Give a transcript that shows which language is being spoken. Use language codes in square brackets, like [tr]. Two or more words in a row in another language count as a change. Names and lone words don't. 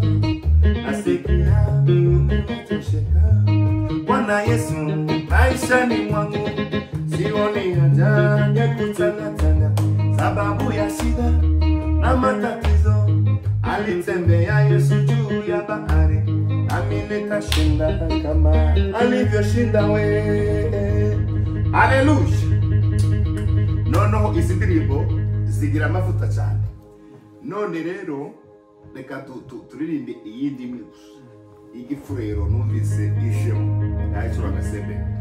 [sw] Nasikia nimetosheka, Bwana Yesu maishani mwangu. Sioni haja ya kutangatana sababu ya shida na matatizo. Alitembea Yesu juu ya bahari, nami nitashinda kama alivyoshinda we. Haleluya. [rw] Nono izi ndirimbo zigira amavuta cyane. None rero reka turirimbe iyindi imwe gusa. igifurero numvise ishemo yacura agasembe